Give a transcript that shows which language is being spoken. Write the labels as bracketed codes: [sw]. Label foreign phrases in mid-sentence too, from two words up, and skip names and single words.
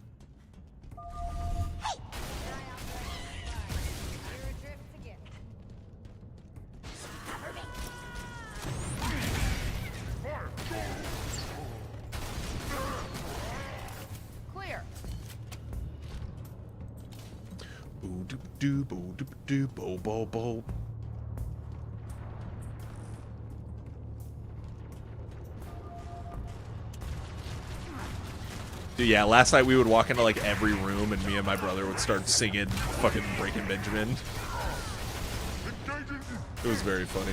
[en] Clear. Boo doo doo boo doo doo bo bo bo. Dude, yeah, last night we would walk into like every room and me and my brother would start singing fucking Breaking Benjamin. It was very funny.